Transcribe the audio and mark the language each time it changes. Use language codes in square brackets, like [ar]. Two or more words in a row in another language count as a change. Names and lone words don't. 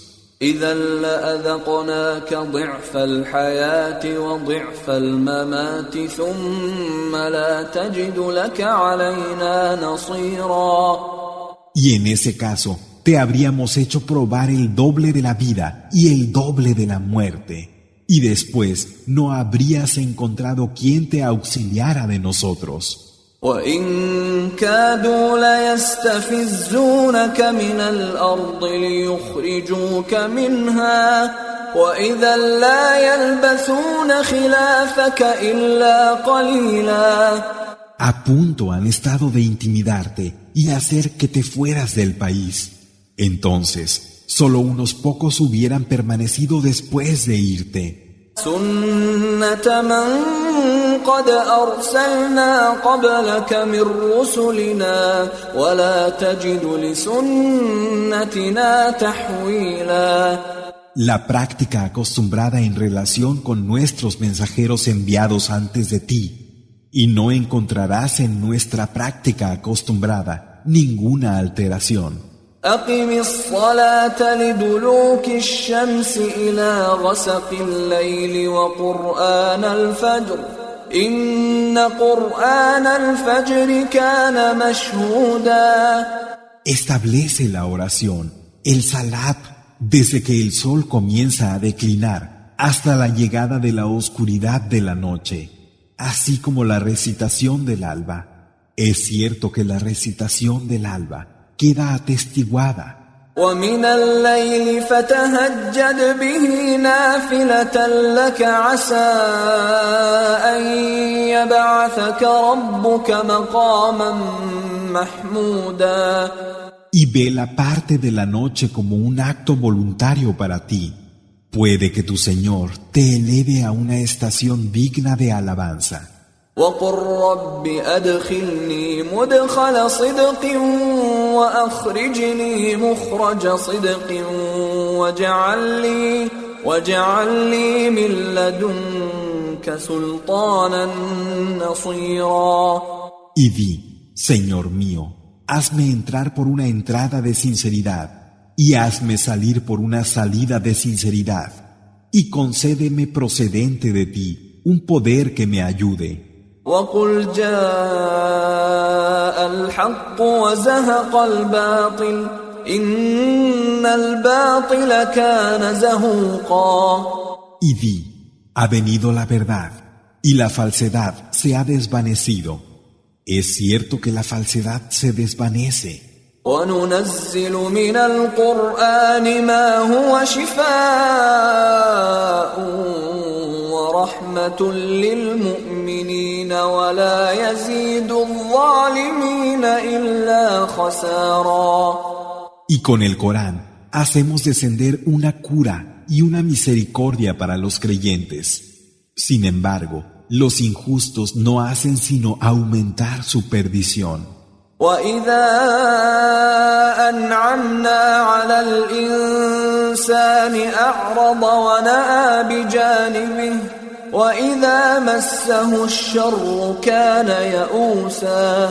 [ar] إذا لأذقناك ضعف الحياة وضعف الممات ثم لا تجد لك علينا نصيرا. [es] Y en ese caso, te habríamos hecho probar el doble de la vida y el doble de la muerte. Y después no habrías encontrado quien te auxiliara de nosotros. [ar] وَإِن كَادُوا لَيَسْتَفِزُّونَكَ مِنَ الْأَرْضِ لِيُخْرِجُوكَ مِنْهَا وَإِذًا لَّا يَلْبَثُونَ خِلَافَكَ إِلَّا قَلِيلًا. [es] A punto han estado de intimidarte y hacer que te fueras del país. Entonces, solo unos pocos hubieran permanecido después de irte. [ar] سُنَّةَ مَن قَدْ أَرْسَلْنَا قَبْلَكَ مِن رُّسُلِنَا وَلَا تَجِدُ لِسُنَّتِنَا تَحْوِيلًا. [es] La práctica acostumbrada en relación con nuestros mensajeros enviados antes de ti, y no encontrarás en nuestra práctica acostumbrada ninguna alteración. [ar] أقم الصلاة لدلوك الشمس إلى غسق الليل وقرآن الفجر إن قرآن الفجر كان مشهودا. [es] Establece la oración, el salat, desde que el sol comienza a declinar hasta la llegada de la oscuridad de la noche, así como la recitación del alba. Es cierto que la recitación del alba queda atestiguada. [ar] ومن الليل فتهجد به نافلة لك عسى أن يبعثك ربك مقاما محمودا. [es] Y vela parte de la noche como un acto voluntario para ti. Puede que tu Señor te eleve a una estación digna de alabanza. [ar] وقل رب أدخلني مدخل صدق وأخرجني مخرج صدق واجعل لي من لدنك سلطانا نصيرا. [es] Y di, Señor mío, hazme entrar por una entrada de sinceridad y hazme salir por una salida de sinceridad y concédeme procedente de ti un poder que me ayude. [ar] وقل جاء الحق وزهق الباطل إن الباطل كان زهوقا. [es] Y di, ha venido la verdad y la falsedad se ha desvanecido. Es cierto que la falsedad se desvanece. [ar] وننزل من القرآن ما هو شفاء ورحمة للمؤمنين ولا يزيد الظالمين إلا خسارا. [es] Y con el Corán hacemos descender una cura y una misericordia para los creyentes. Sin embargo, los injustos no hacen sino aumentar su perdición. [ar] وَإِذَا أَنْعَمْنَا عَلَى الْإِنسَانِ أَعْرَضَ وَنَأَى بِجَانِبِهِ وَإِذَا مَسَّهُ الشَّرُّ كَانَ يَئُوسًا.